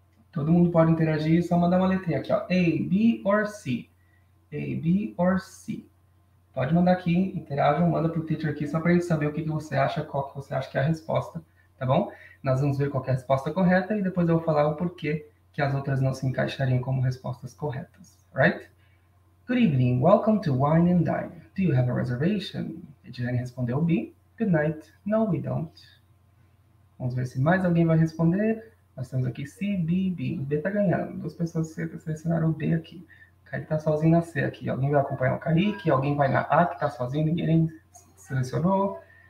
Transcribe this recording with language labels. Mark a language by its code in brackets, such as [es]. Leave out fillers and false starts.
[pt] Todo mundo pode interagir, só mandar uma letrinha aqui, ó. [en] A, B or C. [pt] A, B or C. Pode mandar aqui, interajam, manda pro teacher aqui, só pra gente saber o que você acha, qual que você acha que é a resposta, tá bom? Nós vamos ver qual é a resposta correta e depois eu vou falar o porquê que as outras não se encaixariam como respostas corretas, [en] right? Good evening, welcome to Wine and Dine. Do you have a reservation? Edilene [pt] respondeu B. [en] Good night. No, we don't. [pt] Vamos ver se mais alguém vai responder. Nós temos aqui C, B, B. O B tá ganhando. 2 pessoas selecionaram o B aqui. O Kaique tá sozinho na C aqui. Alguém vai acompanhar o Kaique? Alguém vai na A, que tá sozinho, ninguém selecionou.